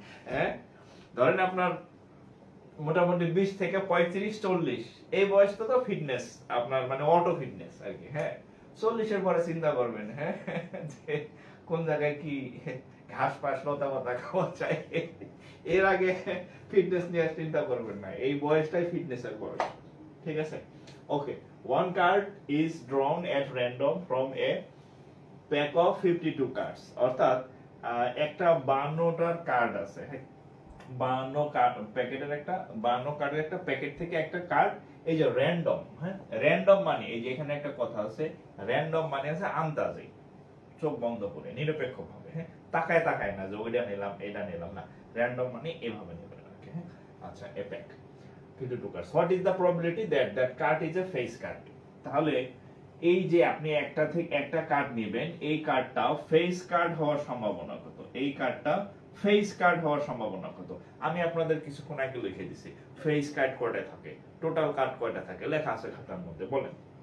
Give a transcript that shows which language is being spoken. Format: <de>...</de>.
<bn>হ্যাঁ, ধরেন আপনার মোটামুটি 20 থেকে 35-40 এই বয়সটা তো ফিটনেস আপনার মানে অটো ফিটনেস আর কি। হ্যাঁ, 40-এর পরে চিন্তা করবেন হ্যাঁ যে কোন জায়গায় কি ঘাস পাশ লতা পাতা খাওয়া চাই। এর আগে ফিটনেস নিয়ে চিন্তা করবেন না, এই বয়সটাই ফিটনেসের বয়স। ঠিক আছে, ওকে।</bn> <en>One card is drawn at random from a pack of 52 cards.</en> <bn>অর্থাৎ একটা 52টার কার্ড আছে। 52 কার্ড প্যাকেটের একটা 52 কার্ডের একটা প্যাকেট থেকে একটা কার্ড, এই যে র্যান্ডম। হ্যাঁ, র্যান্ডম মানে এই যে এখানে একটা কথা আছে, র্যান্ডম মানে আছে আন্দাজে, চোখ বন্ধ করে নিরপেক্ষভাবে। হ্যাঁ, তাকায় তাকায় না যে ওইটা নিলাম এটা নিলাম না, র্যান্ডম মানে এভাবে নেবেন আর কি।</bn> <en>হ্যাঁ, আচ্ছা, a pack 52 cards. What is the probability that that card is a face card?</en> <bn>তাহলে এই যে আপনি একটা থেকে একটা কার্ড নেবেন, এই কার্ডটা ফেস কার্ড হওয়ার সম্ভাবনা কত? এই কার্ডটা ফেস কার্ড হওয়ার সম্ভাবনা কত? আমি আপনাদের কিছুক্ষণ আগে লিখে দিছি ফেস কার্ড কয়টা থাকে, টোটাল কার্ড কয়টা থাকে, লেখা আছে খাতার মধ্যে। বলেন।</bn>